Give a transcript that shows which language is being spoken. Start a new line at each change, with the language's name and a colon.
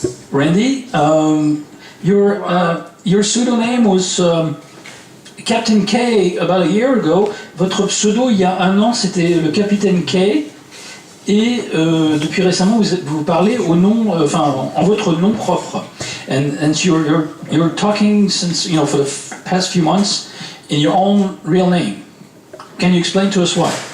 English: Randy, your pseudonym was Captain K about a year ago.
French: Votre pseudo il y a un an c'était le Capitaine K. Et depuis récemment vous parlez au nom, en votre nom propre.
English: And you're talking since for the past few months in your own real name. Can you explain to us why?